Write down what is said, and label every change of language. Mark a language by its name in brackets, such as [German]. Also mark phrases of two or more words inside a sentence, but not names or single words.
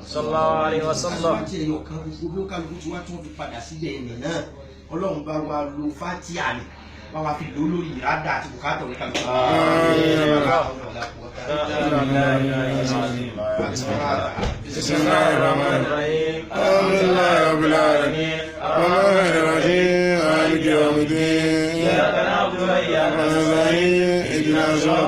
[Arabic] صلى الله عليه وسلم. [Yoruba] àti ẹ̀yọ̀ kan gbogbo bí ó kálukú tí wá tí wọ́n fi padà síbẹ̀ ẹ̀mí náà Ọlọ́run bá wa lo fátíà ni bá wa fi lò lórí ìrádà àti bùkátà ní kálukú. [Arabic] بسم الله الرحمن الرحيم الحمد لله رب العالمين الرحمن الرحيم مالك يوم الدين إياك نعبد وإياك نستعين اهدنا الصراط